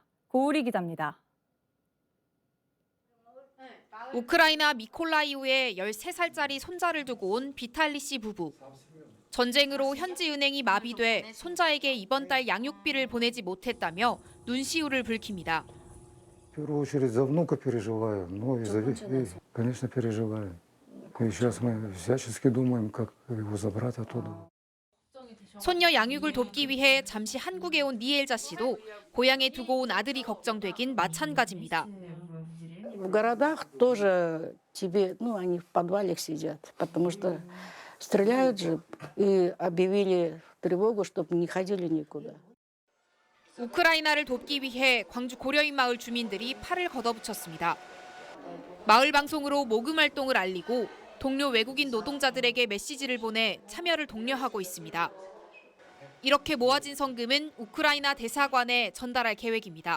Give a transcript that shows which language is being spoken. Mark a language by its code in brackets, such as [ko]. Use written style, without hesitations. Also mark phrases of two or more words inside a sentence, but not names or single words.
[ko] 고우리 기자입니다. 우크라이나 미콜라이오에 13살짜리 손자를 두고 온 비탈리 씨 부부. 전쟁으로 현지은행이 마비돼 손자에게 이번 달 양육비를 보내지 못했다며 눈시울을 붉힙니다. [ru] В первую очередь за внука переживаю, но конечно, переживаю. И сейчас мы всячески думаем, как его забрать оттуда. [ko] 손녀 양육을 돕기 위해 잠시 한국에 온 니엘자 씨도 고향에 두고 온 아들이 걱정되긴 마찬가지입니다. [ru] В городах тоже тебе, они в подвалах сидят, потому что стреляют же и объявили тревогу, чтобы не ходили никуда. [ko] 우크라이나를 돕기 위해 광주 고려인 마을 주민들이 팔을 걷어붙였습니다. 마을 방송으로 모금 활동을 알리고 동료 외국인 노동자들에게 메시지를 보내 참여를 독려하고 있습니다. 이렇게 모아진 성금은 우크라이나 대사관에 전달할 계획입니다.